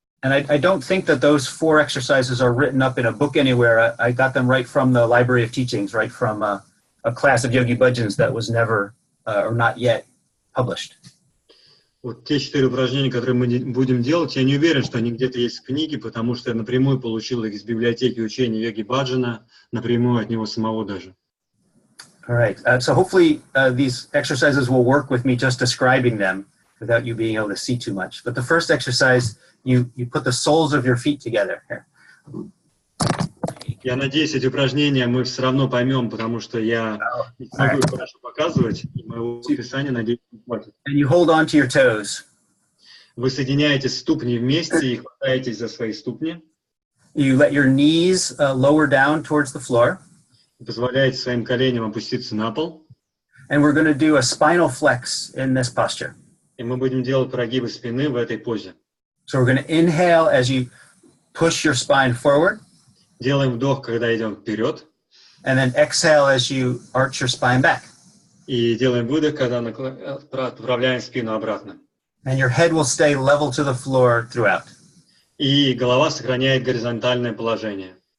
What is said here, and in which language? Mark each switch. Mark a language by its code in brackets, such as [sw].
[en] And I don't think that those 4 exercises are written up in a book anywhere. I got them right from the Library of Teachings, right from a class of Yogi Bhajans that was never or not yet published. [ru] Вот те 4 упражнения, которые мы будем делать, я не уверен, что они где-то есть в книге, потому что я напрямую получил их из библиотеки учения Йоги Баджана, напрямую от него самого даже. [en] All right. So hopefully these exercises will work with me just describing them without you being able to see too much. But the first exercise, you put the soles of your feet together. Here. [ru] Я надеюсь, эти упражнения мы все равно поймем, потому что я не смогу их хорошо показывать, и моего описания, надеюсь, не хватит. [en] And you hold on to your toes. [ru] Вы соединяете ступни вместе и хватаетесь за свои ступни. [en] You let your knees lower down towards the floor. [ru] Позволяете своим коленям опуститься на пол. [en] And we're going to do a spinal flex in this posture. [ru] И мы будем делать прогибы спины в этой позе. [en] So we're going to inhale as you push your spine forward. [ru] Делаем вдох, когда идем вперед. [en] And then exhale as you arch your spine back. [ru] И делаем выдох, когда отправляем спину обратно. [en] And your head will stay level to the floor throughout. [ru] И голова сохраняет горизонтальное положение.